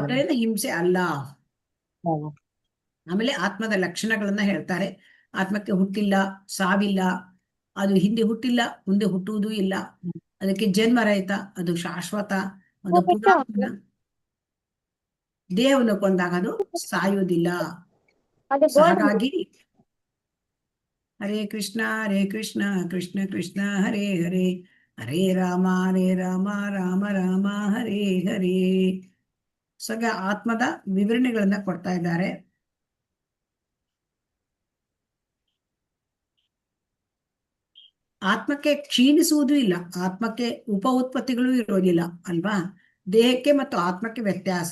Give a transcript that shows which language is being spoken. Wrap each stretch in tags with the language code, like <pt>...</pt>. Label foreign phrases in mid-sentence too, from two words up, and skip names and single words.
<kn>ಆದ್ದರಿಂದ ಹಿಂಸೆ ಅಲ್ಲ. ಆಮೇಲೆ ಆತ್ಮದ ಲಕ್ಷಣಗಳನ್ನ ಹೇಳ್ತಾರೆ. ಆತ್ಮಕ್ಕೆ ಹುಟ್ಟಿಲ್ಲ, ಸಾವಿಲ್ಲ, ಅದು ಹಿಂದೆ ಹುಟ್ಟಿಲ್ಲ, ಮುಂದೆ ಹುಟ್ಟುವುದೂ ಇಲ್ಲ, ಅದಕ್ಕೆ ಜನ್ಮ ರಹಿತ, ಅದು ಶಾಶ್ವತ, ಅದು ಪುರಾತನ. ದೇಹವನ್ನು ಕೊಂದಾಗ ಅದು ಸಾಯುವುದಿಲ್ಲ.</kn> <sa>ಹಾಗಾಗಿ ಹರೇ ಕೃಷ್ಣ ಕೃಷ್ಣ ಕೃಷ್ಣ ಹರೇ ಹರೇ, ಹರೇ ರಾಮ ರಾಮ ರಾಮ ಹರೇ ಹರೇ.</sa> <kn>ಸಗ ಆತ್ಮದ ವಿವರಣೆಗಳನ್ನ ಕೊಡ್ತಾ ಇದ್ದಾರೆ. ಆತ್ಮಕ್ಕೆ ಕ್ಷೀಣಿಸುವುದೂ ಇಲ್ಲ, ಆತ್ಮಕ್ಕೆ ಉತ್ಪತ್ತಿಗಳು ಇರೋದಿಲ್ಲ ಅಲ್ವಾ. ದೇಹಕ್ಕೆ ಮತ್ತು ಆತ್ಮಕ್ಕೆ ವ್ಯತ್ಯಾಸ.</kn>